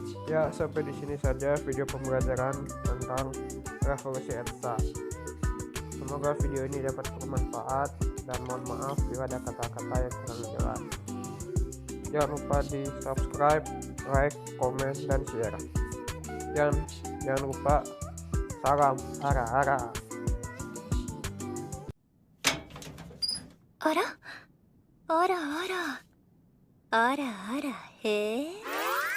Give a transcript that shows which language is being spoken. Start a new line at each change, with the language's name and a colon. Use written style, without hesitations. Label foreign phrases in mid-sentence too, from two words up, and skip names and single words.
Indonesian: Ya, sampai di sini saja video pembelajaran tentang revolusi ETSA. Semoga video ini dapat bermanfaat dan mohon maaf bila ada kata-kata yang kurang jelas. Jangan lupa di subscribe, like, komen, dan share. Dan jangan lupa salam ara-ara.
Japanese: あらあらあらあらあらへえ